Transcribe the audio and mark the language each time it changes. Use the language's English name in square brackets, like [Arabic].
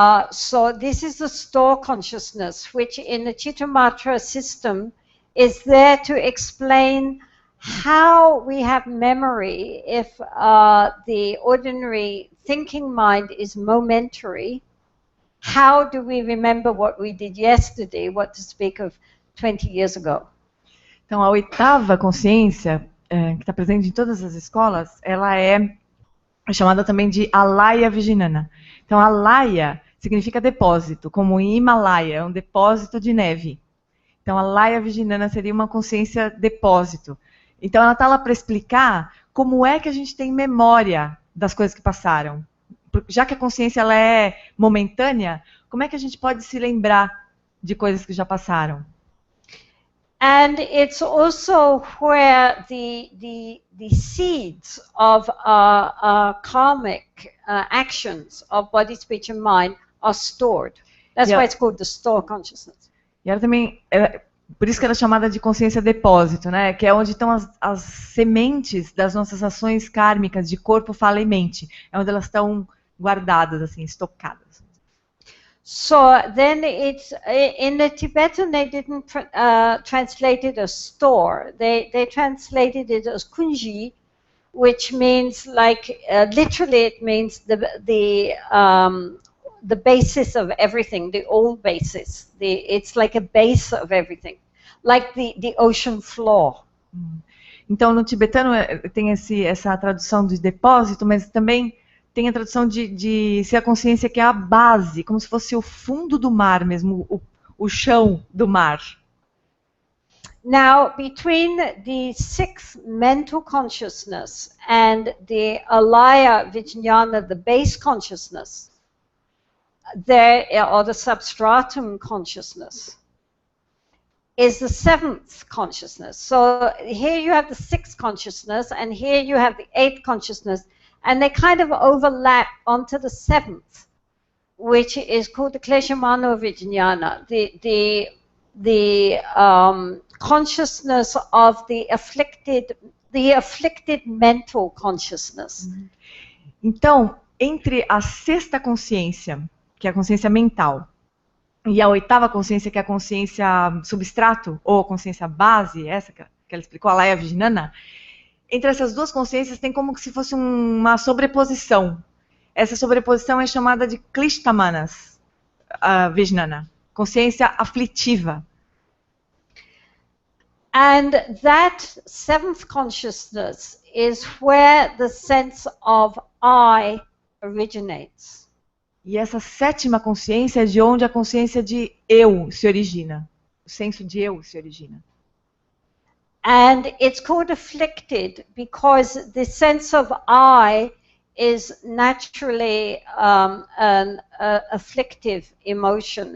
[English] So this is the store consciousness, which in the Chittamatra system is there to explain how we have memory if the ordinary thinking mind is momentary. How do we remember what we did yesterday, what to speak of 20 years ago? [Portuguese] Então, a 8ª consciência, que está presente em todas as escolas, ela é chamada também de Alaya Vijnana. Então, Alaya significa depósito, como em Himalaia, é um depósito de neve. Então, Alaya Vijnana seria uma consciência depósito. Então, ela está lá para explicar como é que a gente tem memória das coisas que passaram. Já que a consciência ela é momentânea, como é que a gente pode se lembrar de coisas que já passaram? [English] And it's also where the seeds of karmic actions of body, speech and mind are stored. That's why it's called the store consciousness. [Portuguese] E ela também, por isso que ela é chamada de consciência depósito, né? Que é onde estão as sementes das nossas ações kármicas de corpo, fala e mente. É onde elas estão guardadas, assim, estocadas. [English] So then it's in the Tibetan they didn't translate it as store. They translated it as kunji, which means like literally it means the basis of everything, the old basis. It's like a base of everything, like the ocean floor. [Portuguese] Então no tibetano tem essa tradução de depósito, mas também tem a tradução de ser a consciência que é a base, como se fosse o fundo do mar mesmo, o chão do mar. [English] Now, between the 6th mental consciousness and the Alaya Vijnana, the base consciousness, or the substratum consciousness, is the 7th consciousness. So here you have the 6th consciousness, and here you have the 8th consciousness, and they kind of overlap onto the 7th, which is called the Kleshamano Vijnana, the consciousness of the afflicted mental consciousness. [Portuguese] Então, entre a 6ª consciência, que é a consciência mental, e a 8ª consciência, que é a consciência substrato, ou a consciência base, essa que ela explicou, a Alaya Vijnana, entre essas duas consciências tem como se fosse uma sobreposição. Essa sobreposição é chamada de Klishthamanas Vijnana, consciência aflitiva. [English] And that 7th consciousness is where the sense of I originates. [Portuguese] E essa 7ª consciência é de onde a consciência de eu se origina. O senso de eu se origina. [English] And it's called afflicted because the sense of I is naturally an afflictive emotion.